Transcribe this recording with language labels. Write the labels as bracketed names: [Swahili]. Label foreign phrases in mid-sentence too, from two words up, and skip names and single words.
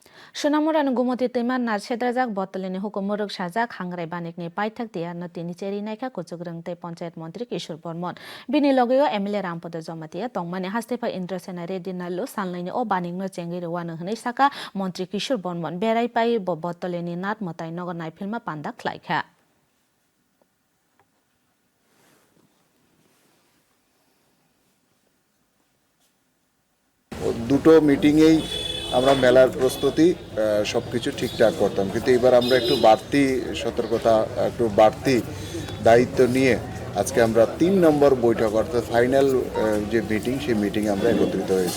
[Kok Borok] Sonamuran gumoti timan nar sedrajak botolini hukum muruk sajak hangrai banikni paithak dia notini cheri naika kuchugrang te panchayat mantri Kishore Burman bini logyo MLA Rampada Jomatia tongmani hastepa Indrasena Reddy nallo sanlaini o baningno chengiri wano hnai saka mantri Kishore Burman berai pai botolini nat motai nogo naifilma panda khlaikha [Bangla] দুটো মিটিংয়েই আমরা মেলার প্রস্তুতি সবকিছু ঠিকঠাক করতাম, কিন্তু এবার আমরা একটু বাড়তি সতর্কতা, একটু বাড়তি দায়িত্ব নিয়ে আজকে আমরা 3 নম্বর বৈঠক অর্থাৎ ফাইনাল যে মিটিং, সেই মিটিংয়ে আমরা একত্রিত হয়েছি।